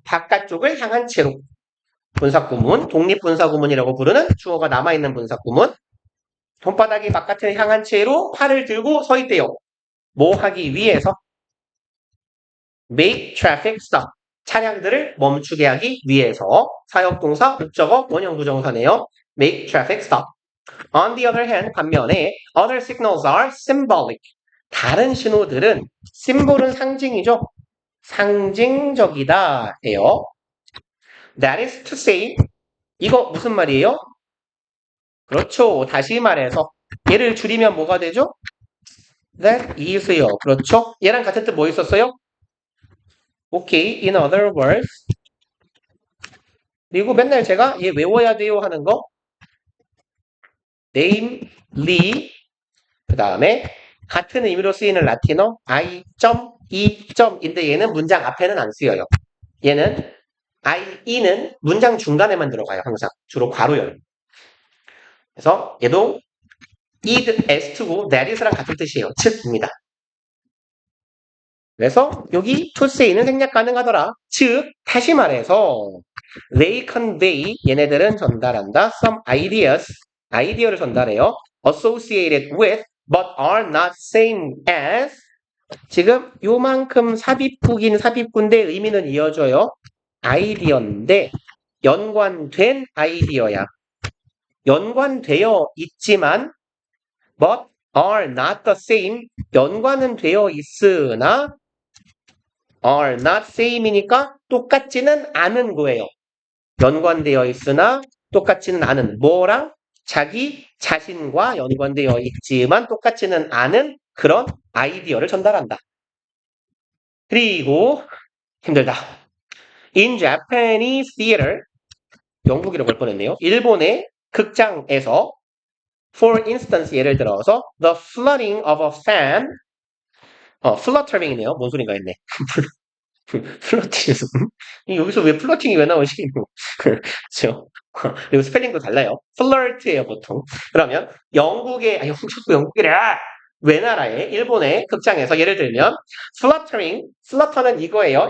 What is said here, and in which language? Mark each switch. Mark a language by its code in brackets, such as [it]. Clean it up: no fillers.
[ko] 바깥쪽을 향한 채로. 분사구문, 독립분사구문이라고 부르는 주어가 남아있는 분사구문. 손바닥이 바깥을 향한 채로 팔을 들고 서 있대요. 뭐 하기 위해서? [en] Make traffic stop. [ko] 차량들을 멈추게 하기 위해서. 사역동사, 목적어, 원형부정사네요. [en] Make traffic stop. On the other hand, [ko] 반면에 [en] other signals are symbolic. [ko] 다른 신호들은 심볼은 상징이죠. 상징적이다 해요. [en] That is to say [ko] 이거 무슨 말이에요? 그렇죠. 다시 말해서 얘를 줄이면 뭐가 되죠? That is요. 그렇죠. 얘랑 같은 뜻 뭐 있었어요? 오케이. [en] In other words [ko] 그리고 맨날 제가 얘 외워야 돼요 하는 거 namely 그 다음에 같은 의미로 쓰이는 라틴어 I.E.인데 얘는 문장 앞에는 안 쓰여요. 얘는 IE는 문장 중간에만 들어가요. 항상 주로 괄호 열. 그래서 얘도 id, as2고 that is랑 같은 뜻이에요. 즉입니다. 그래서 여기 to say는 생략 가능하더라. 즉 다시 말해서 [en] they convey [ko] 얘네들은 전달한다. [en] some ideas [ko] 아이디어를 전달해요. [en] associated with but are not same as [ko] 지금 요만큼 삽입국인 삽입군데 의미는 이어져요. 아이디어인데 연관된 아이디어야. 연관되어 있지만 [en] but are not the same [ko] 연관은 되어 있으나 are not same이니까 똑같지는 않은 거예요. 연관되어 있으나 똑같지는 않은 뭐랑 자기 자신과 연관되어 있지만 똑같지는 않은 그런 아이디어를 전달한다. 그리고 힘들다. [en] In Japanese theater [ko] 영국이라고 할 뻔했네요. 일본의 극장에서 [en] for instance [ko] 예를 들어서 [en] the flirting of a fan 플러터링이네요. [ko] 뭔 소린가 했네. 플러팅 여기서 왜 플러팅이 왜 나오지? 그렇죠. 그리고 스펠링도 달라요. 플러트예요 보통. 그러면 영국의 영국 자꾸 영국이라 외나라의 일본의 극장에서 예를 들면 플러터링 플러터는 이거예요.